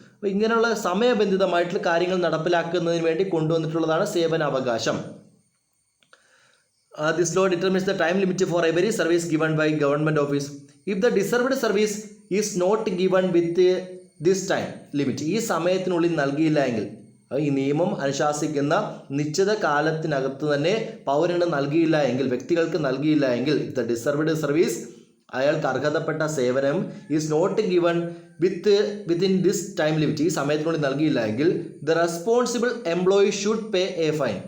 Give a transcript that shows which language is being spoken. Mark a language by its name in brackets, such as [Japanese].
[Malayalam] അപ്പോൾ ഇങ്ങനെയുള്ള സമയബന്ധിതമായിട്ടുള്ള കാര്യങ്ങൾ നടപ്പിലാക്കുന്നതിന് വേണ്ടി കൊണ്ടുവന്നിട്ടുള്ളതാണ് സേവനാവകാശം. [English] This law determines the time limit for every service given by government office. If the deserved service is not given with this time limit, [Malayalam] ഈ സമയത്തിനുള്ളിൽ നൽകിയില്ല എങ്കിൽ, [English] ഈ നിയമം അനുശാസിക്കുന്ന നിശ്ചിത കാലത്തിനകത്ത് തന്നെ പൗരന് നൽകിയില്ല എങ്കിൽ, വ്യക്തികൾക്ക് നൽകിയില്ല എങ്കിൽ, if the deserved service, [Malayalam] അയാൾക്ക് അർഹതപ്പെട്ട സേവനം [English] is not given within this time limit, [Malayalam] ഈ സമയത്തിനുള്ളിൽ നൽകിയില്ല എങ്കിൽ, [English] The responsible employee should pay a fine.